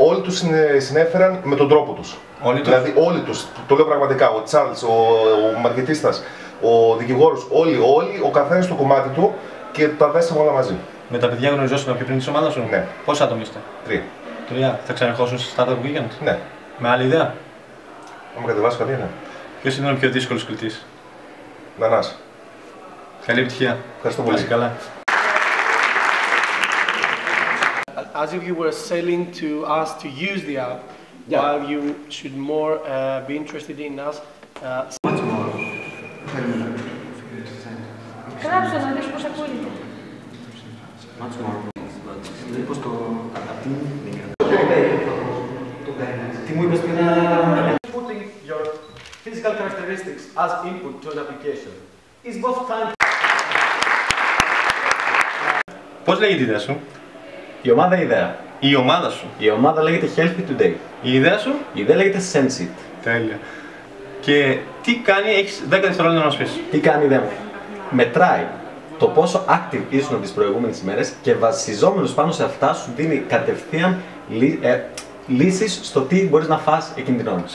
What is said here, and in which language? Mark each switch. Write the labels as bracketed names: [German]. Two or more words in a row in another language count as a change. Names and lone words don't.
[Greek] Όλοι τους συνέφεραν με τον τρόπο τους. Δηλαδή όλοι τους, το λέω πραγματικά, ο Τσάρλς, ο μαρκετίστας, ο δικηγόρος, όλοι, ο καθένας στο κομμάτι του και τα δέσαμε όλα μαζί. Με τα παιδιά γνωριζόσουν πιο πριν της ομάδας σου? Ναι. Πόσα άτομα είστε? 3. Θα ξαναρχόσουν στο Startup Weekend? Ναι. Με άλλη ιδέα? Θα με κατεβάσει κάτι, ναι. Ποιος ήταν ο πιο δύσκολος κλητής? Νανάς. Καλή επιτυχία. Ευχαριστώ πολύ. Καλά. [English] As if you were selling to us to use the app, while you should more be interested in us. [Greek] Γράψε να δεις πώς ακούγεται. Τι μου είπες πριν? [English] Putting your physical characteristics as input to an application is both time. [Greek] Πώς λέγεται η ιδέα σου? Η ομάδα ιδέα. Η ομάδα σου? Η ομάδα λέγεται Healthy Today. Η ιδέα σου? Η ιδέα λέγεται Sensit. Τέλεια. Και τι κάνει, έχεις 10 δευτερόλεπτα να μας πεις. Τι κάνει η ιδέα μου? Μετράει το πόσο active ήσουν τις προηγούμενες ημέρες και βασιζόμενος πάνω σε αυτά σου δίνει κατευθείαν λύσεις στο τι μπορείς να φας εκείνη την ώρα.